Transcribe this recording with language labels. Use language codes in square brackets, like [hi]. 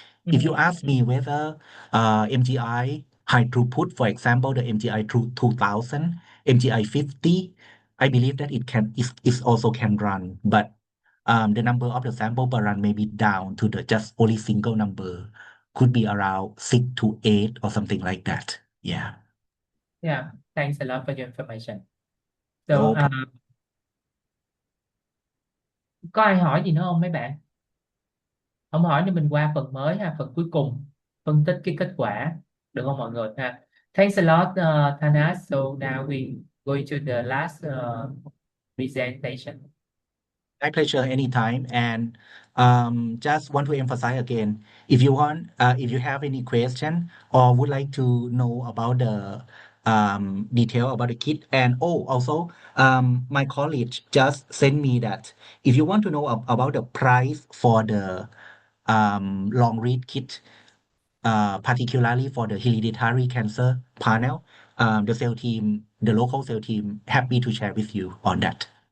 [en] If you ask me whether MGI high throughput, for example, the MGI 2000, MGI 50, I believe that it also can run, but the number of the sample per run may be down to the just only single number, could be around 6 to 8 or something like that. Yeah. Yeah, thanks a lot for your information. No [vi] So, có ai hỏi gì nữa không mấy bạn? Không hỏi thì mình qua phần mới ha, phần cuối cùng, phân tích cái kết quả, được không mọi người ha? [en] Thanks a lot, Thanas. So now we going to the last presentation. My pleasure anytime. And just want to emphasize again, if you have any question or would like to know about the detail about the kit, and also my colleague just sent me that if you want to know about the price for the long read kit, particularly for the hereditary cancer panel, the local cell team, happy to share with you on that.